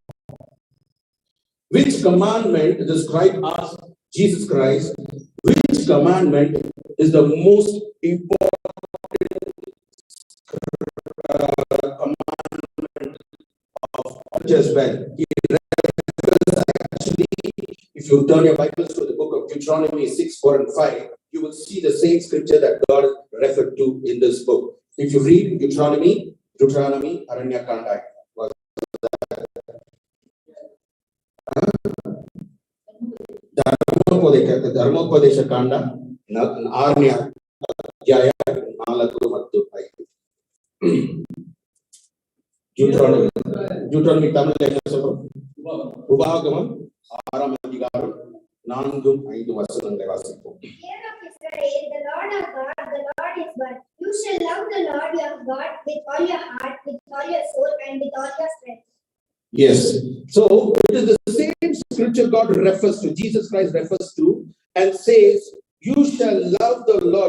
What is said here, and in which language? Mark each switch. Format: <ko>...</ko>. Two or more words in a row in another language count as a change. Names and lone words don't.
<en>Which commandment, the scribe asked Jesus Christ, which commandment is the most important commandment of all as well? Actually, if you turn your Bibles to the book of Deuteronomy 6, 4 and 5, you will see the same scripture that God referred to in this book. If you read Deuteronomy,</en> <kn>Aranyakanda was ಧರ್ಮೋಪದೇಶ ಕಾಂಡ 6ನೇ ಅಧ್ಯಾಯ 4 ಮತ್ತು 5. ಡ್ಯೂಟ್ರಾನಮಿ ತಮಿಳು</kn> <ta>உபாகமம் 6ஆம் அதிகாரம் 4-5 வசனங்களை வாசிப்போம்.</ta> <en>Hear of Israel, the Lord our God, the Lord is one. You shall love the Lord your God with all your heart, with all your soul, and with all your strength. Yes. So it is the same scripture God refers to, Jesus Christ refers to, and says, you shall love the Lord.</en>